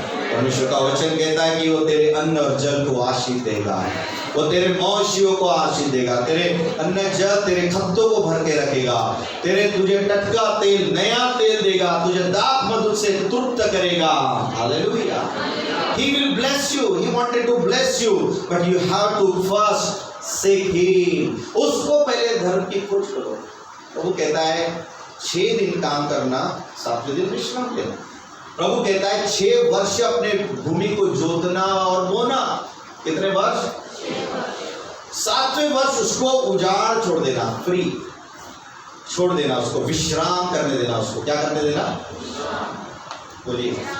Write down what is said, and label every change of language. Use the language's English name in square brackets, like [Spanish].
[Hindi] परमेश्वर का वचन कहता है कि वो तेरे अन्न और जल को आशीष देगा, वो तेरे मौशियों को आशीष देगा, तेरे अन्न जल तेरे खद्दों को भर के रखेगा, तुझे टटका तेल, नया तेल देगा, तुझे दाख मधु से तृप्त करेगा। [English] Hallelujah. He will bless you. He wanted to bless you, but you have to first seek Him. [Hindi] उसको पहले धर्म की खोज करो। प्रभु कहता है 6 दिन काम करना, 7वें दिन विश्राम लेना। प्रभु कहता है 6 वर्ष अपने भूमि को जोतना और बोना। कितने वर्ष? 7वें वर्ष उसको उजाड़ छोड़ देना, फ्री छोड़ देना, उसको विश्राम करने देना। उसको क्या करने देना? बोलिए।